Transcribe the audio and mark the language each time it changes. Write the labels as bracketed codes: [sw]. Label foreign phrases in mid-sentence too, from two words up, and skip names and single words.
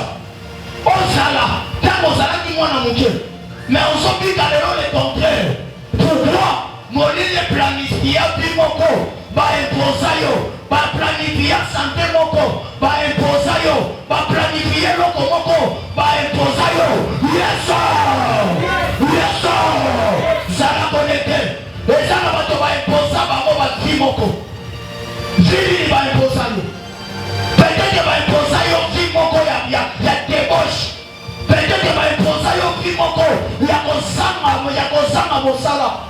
[ln] Osala, tango zalaki mwana muke. Mais ozobika lelo [fr] le contraire. Pourquoi? [ln] Moline planifia bimoko, ba imposa yo, ba planifia santé moko, ba imposa yo, ba planifia loko moko, ba imposa yo. [en] Yes sir! Yes sir! [ln] Zala connecté. [fr] Les gens [ln] bato ba imposa bango ba bimoko. Zili ba imposa yo. [fr] Peut-être que [ln] ba imposa yo bimoko ya débauche. [fr] Peut-être que [ln] ba imposa yo bimoko ya kozanga mosala.